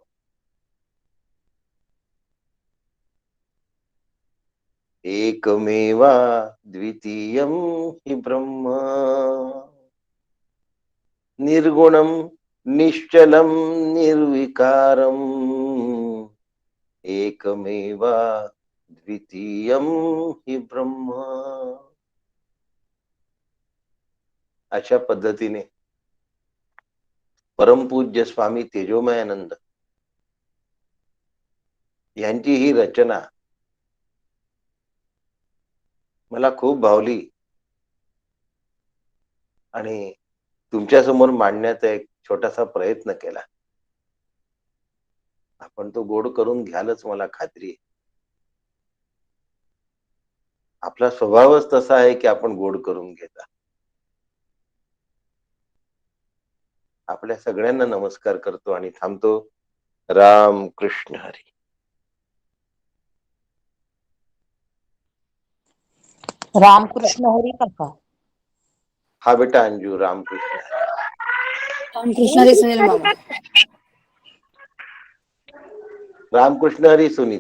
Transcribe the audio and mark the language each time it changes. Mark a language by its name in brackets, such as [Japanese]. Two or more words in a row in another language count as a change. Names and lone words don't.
[Sanskrit] एकमेवा द्वितीयम हि ब्रह्म. निर्गुणम निश्चलम निर्विकारम एकमेवा द्वितीयम हि ब्रह्म. [Marathi] अशा पद्धतीने परमपूज्य स्वामी तेजोमयानंद यांची ही रचना मला खूप भावली आणि तुमच्या समोर मांडण्याचा एक छोटासा प्रयत्न केला. आपण तो गोड करून घ्यालच मला खात्री आहे. आपला स्वभावच तसा आहे की आपण गोड करून घेता. आपल्या सगळ्यांना नमस्कार करतो आणि थांबतो. राम कृष्ण हरी. रामकृष्ण हरी काका. हा बेटा अंजू. रामकृष्ण हरी. रामकृष्ण हरी सुनील मामा. रामकृष्ण हरी सुनीता.